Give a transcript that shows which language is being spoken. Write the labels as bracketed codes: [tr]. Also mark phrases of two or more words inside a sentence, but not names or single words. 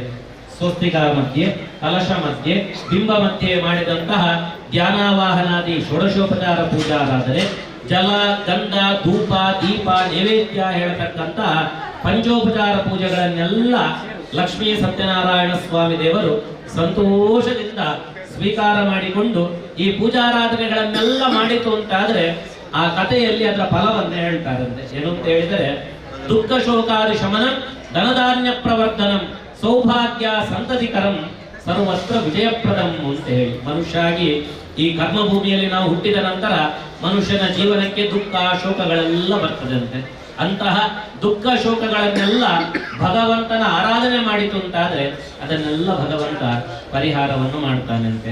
[kn] ಸ್ವಸ್ತಿಕ ಮಧ್ಯೆ, ಕಲಶ ಮಧ್ಯೆ, ಬಿಂಬ ಮಧ್ಯೆ ಮಾಡಿದಂತಹ ಧ್ಯಾನಾವಾಹನಾದಿ ಷೋಡಶೋಪಚಾರ ಪೂಜಾರಾಧನೆ, ಜಲ, ಗಂಧ, ಧೂಪ, ದೀಪ, ನೈವೇದ್ಯ ಹೇಳತಕ್ಕಂತಹ ಪಂಚೋಪಚಾರ ಪೂಜೆಗಳನ್ನೆಲ್ಲ ಲಕ್ಷ್ಮೀ ಸತ್ಯನಾರಾಯಣ ಸ್ವಾಮಿ ದೇವರು ಸಂತೋಷದಿಂದ ಸ್ವೀಕಾರ ಮಾಡಿಕೊಂಡು ಈ ಪೂಜಾರಾಧನೆಗಳನ್ನೆಲ್ಲ ಮಾಡಿತು ಅಂತಾದ್ರೆ ಆ ಕಥೆಯಲ್ಲಿ ಅದರ ಫಲವನ್ನೇ ಹೇಳ್ತಾರಂತೆ. ಏನು ಅಂತ ಹೇಳಿದರೆ, [sa] ದುಃಖ ಶೋಕಾದಿ ಶಮನಂ ಧನಧಾನ್ಯ ಪ್ರವರ್ಧನಂ ಸೌಭಾಗ್ಯ ಸಂತತಿಕರಂ ಸರ್ವತ್ರ ವಿಜಯಪ್ರದಂ [kn] ಅಂತ ಹೇಳಿ ಮನುಷ್ಯಾಗಿ ಈ ಕರ್ಮಭೂಮಿಯಲ್ಲಿ ನಾವು ಹುಟ್ಟಿದ ನಂತರ ಮನುಷ್ಯನ ಜೀವನಕ್ಕೆ ದುಃಖ ಶೋಕಗಳೆಲ್ಲ ಬರ್ತದಂತೆ. ಅಂತಹ ದುಃಖ ಶೋಕಗಳನ್ನೆಲ್ಲ ಭಗವಂತನ ಆರಾಧನೆ ಮಾಡಿತು ಅಂತಾದ್ರೆ ಅದನ್ನೆಲ್ಲ ಭಗವಂತ ಪರಿಹಾರವನ್ನು ಮಾಡ್ತಾನಂತೆ.